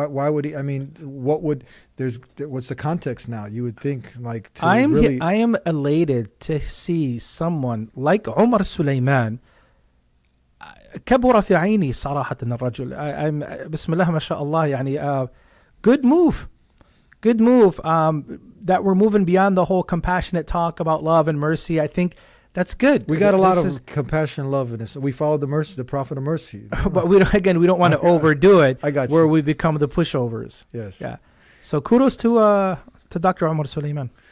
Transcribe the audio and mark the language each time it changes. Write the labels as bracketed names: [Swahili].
[English] would he? I mean, what's the context now? You would think I am elated to see someone like Omar Suleiman. [Arabic] كبر في عيني صراحة الرجل. بسم الله ما شاء الله يعني [English] good move. That we're moving beyond the whole compassionate talk about love and mercy. I think that's good. We got a lot of compassion, love in this. We follow the prophet of mercy. But we don't want to overdo it. I got you. Where we become the pushovers. Yes. Yeah. So kudos to Dr. Omar Suleiman.